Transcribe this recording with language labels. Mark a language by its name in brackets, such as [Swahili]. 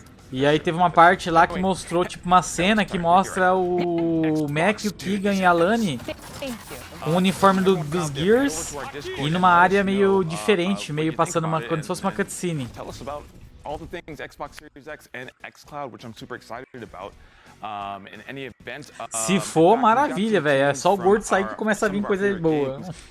[Portuguese] E aí teve uma parte lá que mostrou tipo uma cena que mostra o Mac, o Keegan e a Lani com o uniforme dos Gears e numa área meio diferente, meio passando como se fosse uma cutscene. [English] All the things Xbox Series X and xCloud, which I'm super excited about. In any event, [Portuguese] Se for, maravilha, velho. É só o gordo sair que começa a vir coisa boa.